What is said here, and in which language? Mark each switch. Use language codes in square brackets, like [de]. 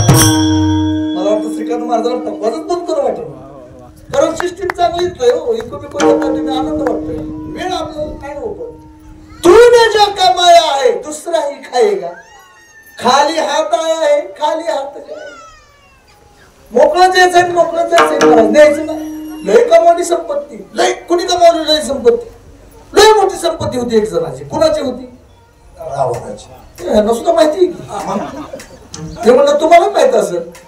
[mr] मला वाटतं श्रीकांत महाराजांना टप्पाच बंद करू वाटत, कारण सिस्टीम चांगलीच आहे हो. आनंद वाटतोय, वेळ आपल्याला काय होतो. [hi] तूने जो कमाया है दूसरा ही खाएगा. खाली हात आया है, खाली हात जाएगा. [mr] मोकळं द्यायचं, मोकळं द्यायचं, द्यायचं नाही. लय कमावली संपत्ती, लय कुणी कमावली लय संपत्ती, लय मोठी संपत्ती होती एक जणाची. कुणाची होती? रावणाची. यांना सुद्धा माहिती की ते म्हणलं तुम्हाला माहित असेल.